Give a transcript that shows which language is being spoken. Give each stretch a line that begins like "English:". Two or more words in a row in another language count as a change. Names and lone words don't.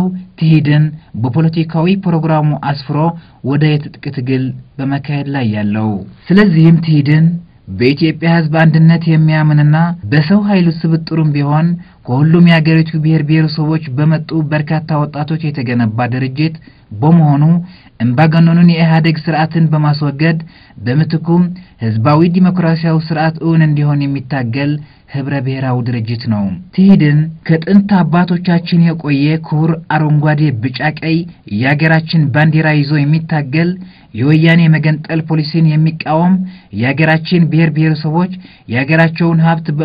Amharic: ትሂድን በፖለቲካዊ ፕሮግራሙ አስፍሮ ወደ የትጥቅ ትግል በመካሄድ ላይ ያለው። ስለዚህም ትሂድን በኢትዮጵያ ህዝብ አንድነት የሚያምንና በሰው ኃይሉ ስብጥሩም ቢሆን ከሁሉም የሀገሪቱ ብሔር ብሔረሰቦች በመጡ በርካታ ወጣቶች የተገነባ ድርጅት በመሆኑ እምባገነኑን የኢህአዴግ ስርዓትን በማስወገድ በመትኩም ህዝባዊ ዲሞክራሲያዊ ስርዓት እውን እንዲሆን የሚታገል ህብረ ብሔራዊ ድርጅት ነው። ትሂድን ከጥንት አባቶቻችን የቆየ ክቡር አረንጓዴ ቢጫ ቀይ የሀገራችን ባንዲራ ይዞ የሚታገል የወያኔ መገንጠል ፖሊሲን የሚቃወም የሀገራችን ብሔር ብሔረሰቦች የሀገራቸውን ሀብት